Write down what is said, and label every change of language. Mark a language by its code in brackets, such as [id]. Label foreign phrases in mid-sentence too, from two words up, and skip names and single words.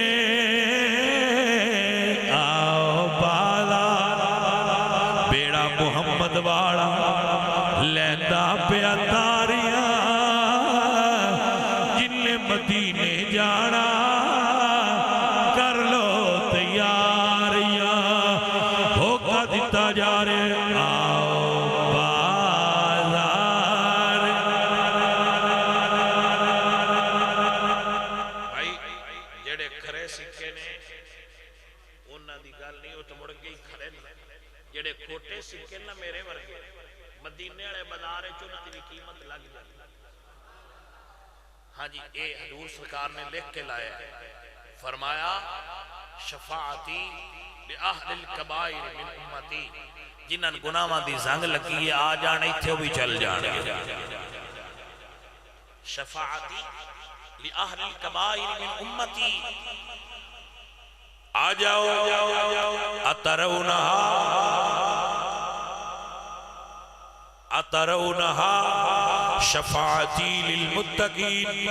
[pa] آؤ بازار بیڑا محمد والا لیندہ پیا تاریاں جن نے مدینے جانا کر لو تیاریاں ہوکا دیتا جا رہے آؤ بازار بھائی جڑے کھرے سکے نے انہاں دی گل نہیں وہ تو مڑ گئی کھڑے نے جڑے کھوٹے سکے نہ میرے ورگے مدینے والے بازار وچ انہاں دی بھی قیمت لگ جاتی ہاں جی اے حضور سرکار نے لکھ کے لایا ہے فرمایا [ar] شفاعتی لأہل الکبائر من امتی [pa] جنہاں گناہاں دی زنگ لگی ہے آ جانے تھے بھی چل جانے [ar] شفاعتی لأہل الکبائر من امتی [pa] آ جاؤ [ar] اترونہا شفاعتی للمتقین